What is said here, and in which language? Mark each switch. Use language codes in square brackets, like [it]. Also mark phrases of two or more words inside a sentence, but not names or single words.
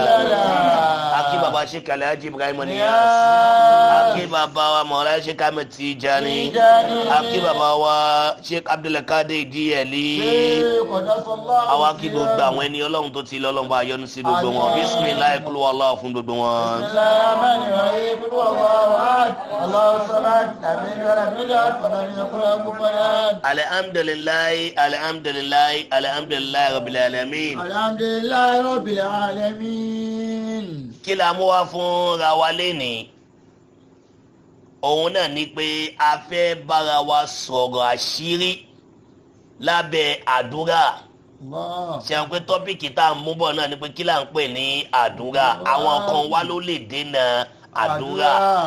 [yo] Akí bàbá Sheikh Alhaji Ibrahim Niyas. Akí bàbá wa Maulana Sheikh Ahmed Tijani. Akí bàbá wa Sheikh Abdul Qadir Jiyali. Àwa kí gbogbo àwọn ẹni Ọlọ́run tó ti lọ Ọlọ́run bá yọ́nú sí gbogbo wọn. [ar] بسم الله قل هو الله [yo] fún gbogbo wọn. [ar] الحمد لله الحمد لله الحمد لله رب العالمين. الحمد لله رب العالمين. [yo] Kí la mú wá fún ra wa lénìí òun náà ni pé a fẹ́ bára wa sọ̀rọ̀ àṣírí lábẹ́ àdúrà. Ṣé àwọn pé tọ́pìkì tá à ń mú bọ̀ náà ni pé kí là ń pè ní àdúrà. Àwọn kan wá ló lè dènà àdúrà.